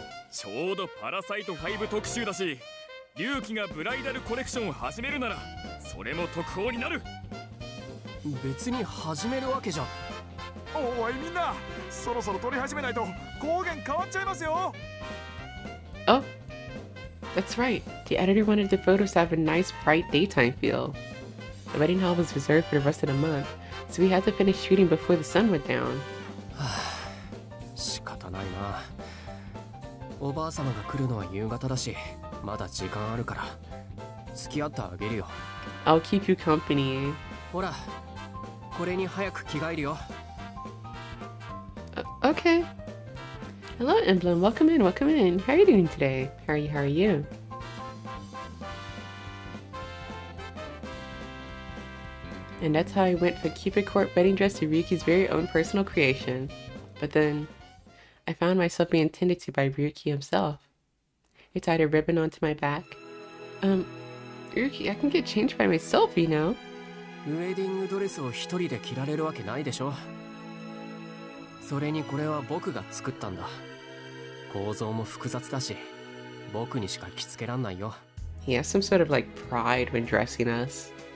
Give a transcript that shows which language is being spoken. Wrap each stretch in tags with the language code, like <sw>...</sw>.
<ja>ちょうどパラサイト5特集だし龍騎がブライダルコレクションを始めるならそれも特報になる別に始めるわけじゃおいみんなそろそろ撮り始めないと光源変わっちゃいますよ</ja> <en>Oh, that's right. The editor wanted the photos to have a nice, bright daytime feel. The wedding hall was reserved for the rest of the month, so we had to finish shooting before the sun went down.</en> <ja>仕方ないなおばあ様が来るのは夕方だしまだ時間あるから付き合ってあげるよ</ja> <en>I'll keep you company.</en> <ja>ほらこれに早く着替えるよ</ja> <en>Okay. Hello, Emblem. Welcome in. Welcome in. How are you doing today? How are you? And that's how I went for Cupid Court wedding dress to Ryuki's very own personal creation. But then, I found myself being tended to by Ryuki himself. He tied a ribbon onto my back. Ryuki, I can get changed by myself, you know?</en> <ja>ウェディングドレスを一人で着られるわけないでしょそれにこれは僕が作ったんだ構造も複雑だし僕にしか着付けらんないよ</ja> <en>He has some sort of like pride when dressing us.</en>